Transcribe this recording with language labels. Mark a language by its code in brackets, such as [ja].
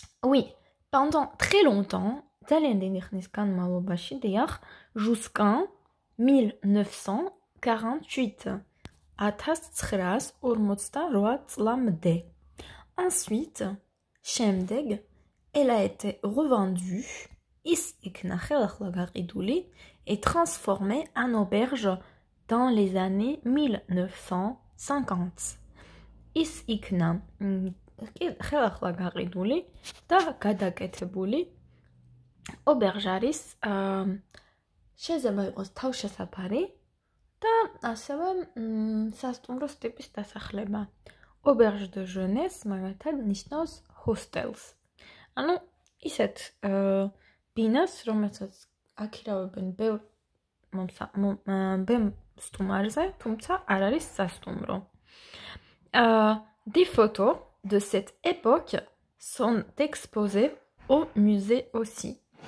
[fr] Oui, pendant très longtemps, [ka] ძალიან დიდი ხნის განმავლობაში, დიახ, [fr] jusqu'en 1948. [ka] 1948 წლამდე. [fr] Ensuite, [ka] შემდეგ, [fr] elle a été revendue, [ka] ის იქნა ხელახლა გაყიდული [fr] et transformée en auberge dans les années 1950. [ka] ის იქნა ხელახლა გაყიდული და გადაკეთებული. Auberge არის შეიძლება იყოს თავშესაფარი და ასევე სასტუმროს ტიპის დასახლება. [fr] Auberge de jeunesse [ka] მაგალითად ნიშნავს [fr] hostels. [ka] ანუ ისეთ ბინას, რომელსაც აქირავებენ ბევრ სტუმარზე, თუმცა არ არის სასტუმრო. [fr] Des photos de cette époque sont exposées au musée aussi.